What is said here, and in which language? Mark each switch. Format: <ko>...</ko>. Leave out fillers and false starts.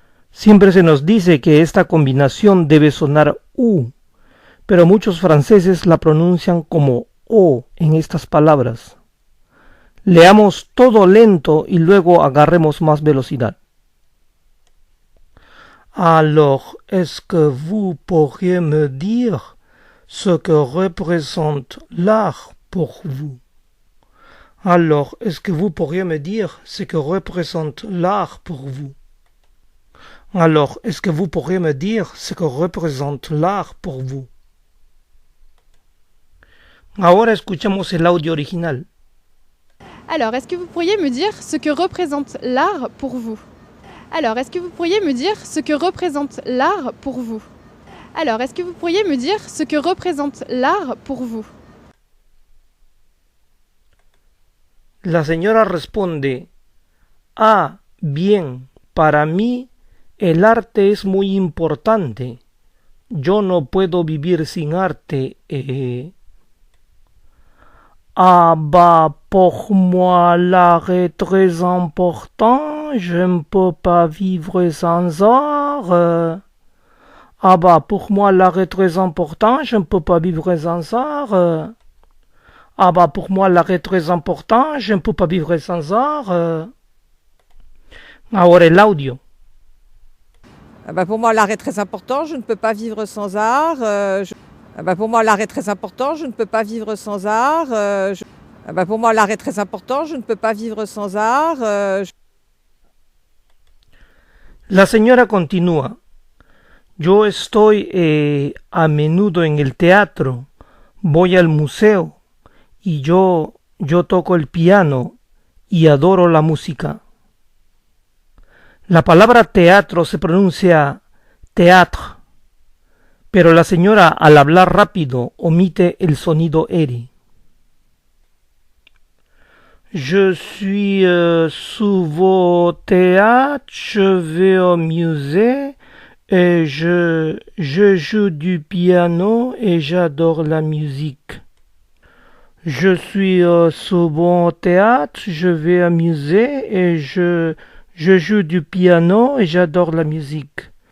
<es>Siempre se nos dice que esta combinación debe sonar U, pero muchos franceses la pronuncian como O en estas palabras. Leamos todo lento y luego agarremos más velocidad.</es> <fr>Alors, est-ce que vous pourriez me dire ce que représente l'art pour vous? Alors, est-ce que vous pourriez me dire ce que représente l'art pour vous? Alors, est-ce que vous pourriez me dire ce que représente l'art pour vous?</fr> <es>Ahora escuchemos el audio original.</es> <fr>Alors, est-ce que vous pourriez me dire ce que représente l'art pour vous? Alors, est-ce que vous pourriez me dire ce que représente l'art pour vous? Alors, est-ce que vous pourriez me dire ce que représente l'art pour vous?</fr> <es>La señora responde: ah, bien, para mí el arte es muy importante. Yo no puedo vivir sin arte.</es> <fr>Ah bah, pour moi l'art est très important, je ne peux pas vivre sans art. Ah bah, pour moi l'art est très important, je ne peux pas vivre sans art. Ah bah, pour moi l'art est très important, je ne peux pas vivre sans art.</fr> <es>Ahora el audio.</es> <fr>Ah bah, pour moi l'art est très important, je ne peux pas vivre sans art. Ah bah, pour moi l'art est très important, je ne peux pas vivre sans art. Ah bah, pour moi l'art est très important, je ne peux pas vivre sans art.</fr> <es>La señora continúa: yo estoy a menudo en el teatro, voy al museo y yo toco el piano y adoro la música. La palabra teatro se pronuncia théâtre, pero la señora al hablar rápido omite el sonido eri.</es> <fr>Je suis souvent au théâtre, je vais au musée et je joue du piano et j'adore la musique. Je suis souvent au théâtre, je vais au musée et je joue du piano et j'adore la musique.</fr>